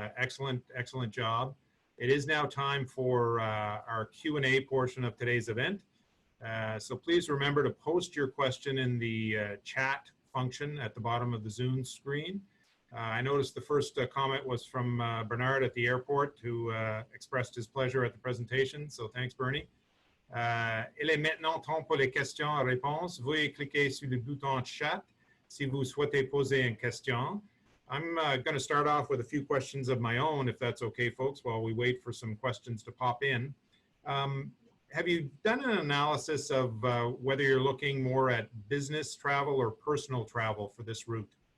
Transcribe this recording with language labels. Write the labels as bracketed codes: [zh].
[en] Excellent job. It is now time for our Q&A portion of today's event. So please remember to post your question in the chat function at the bottom of the Zoom screen. I noticed the first comment was from Bernard at the airport, who expressed his pleasure at the presentation. So thanks, Bernie. [fr] Il est maintenant temps pour les questions et réponses. Veuillez cliquer sur le bouton chat si vous souhaitez poser une question. [en] I'm going to start off with a few questions of my own, if that's okay, folks, while we wait for some questions to pop in. Have you done an analysis of whether you're looking more at business travel or personal travel for this route?